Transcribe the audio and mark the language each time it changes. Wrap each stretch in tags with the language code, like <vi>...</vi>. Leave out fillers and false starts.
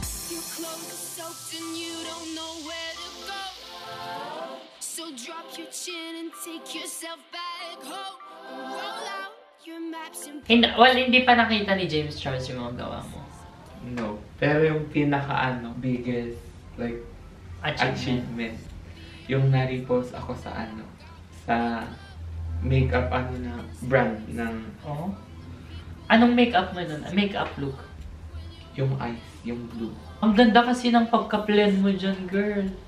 <en>Your clothes are soaked and you don't know where to go. So drop your chin and take yourself back home. Roll out your maps and</en> <tl>Hindi pa nakita ni James Charles yung mga gawa mo.</tl> <en>No.</en> <tl>Pero yung pinaka</tl> <en>biggest like Achievement. achievement.</en> <tl>Yung na-repost ako sa sa makeup na brand ng Oh? Anong makeup mo nun? Makeup look? yung eyes, yung blue. Ang ganda kasi ng pagka-blend mo dyan, girl.</tl>